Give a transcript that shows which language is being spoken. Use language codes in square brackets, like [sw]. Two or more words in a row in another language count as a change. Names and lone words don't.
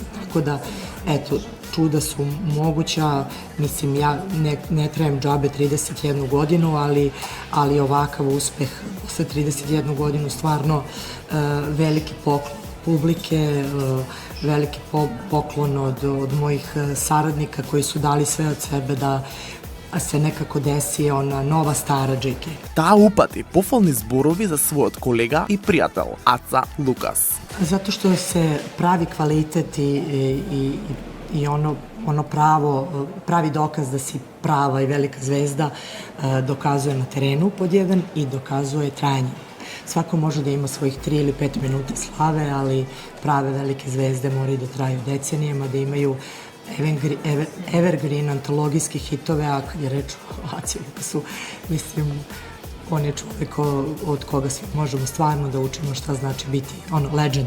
[sr] Tako da, eto, čuda su moguća, mislim, ja ne trajem džabe 31 godinu, ali ovakav uspeh posle 31 godinu stvarno veliki poklon publike, veliki poklon od mojih saradnika koji su dali sve od sebe da se nekako desi ona nova stara JK. [mk] Таа упати пофални зборови за својот колега и пријател Аца Лукас. [sr] Zato što se pravi kvalitet i ono pravi dokaz da si prava i velika zvezda dokazuje na terenu pod jedan i dokazuje trajanje. Svako može da ima svojih 3 ili 5 minuta slave, ali prave velike zvezde moraju da traju decenijama, da imaju evergreen antologijski hitove, a kad je reč o Aci Lukasu, mislim, on je čovjek od koga svi možemo stvarno da učimo šta znači biti legend.